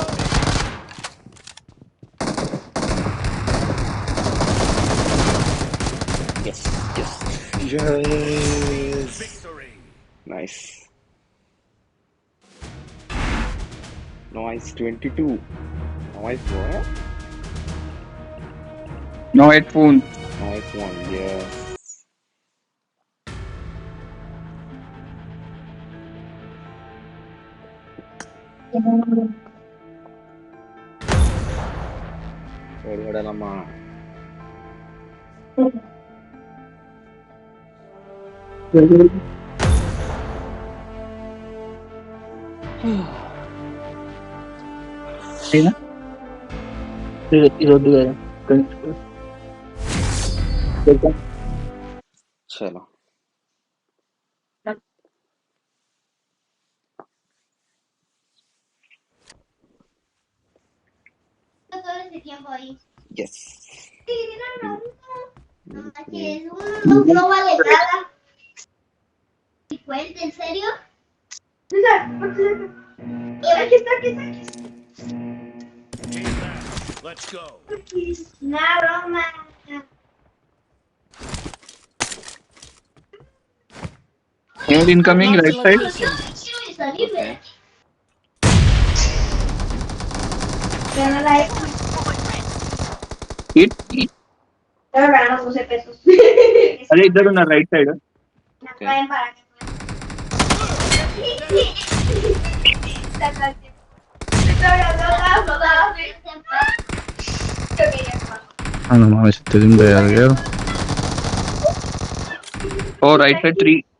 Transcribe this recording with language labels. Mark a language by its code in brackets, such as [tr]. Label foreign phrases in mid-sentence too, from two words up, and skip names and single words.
[en] Yes. Victory. Nice. Nice 22. Nice boy. No headphone. Nice one. Yes. [te] ఓడిపోయాడమ్మా. ఇది వద్దు కదా. చలో [es] todo ese tiempo ahí. [en] yes. [es] Sí, que no vale nada. 50, ¿en serio? Aquí está. [en] Team match. Let's go. [es] No, broma. [en] Air incoming, right side. [es] Quiero salir, ¿verdad? Pero no la he hecho. [en] Hit. [es] Pero no puse pesos. [te] అదే ఇద్దరు ఉన్నారు [en] right side. [es] La traen para que Ano mames, te di un regalero. [en] Oh, right side 3.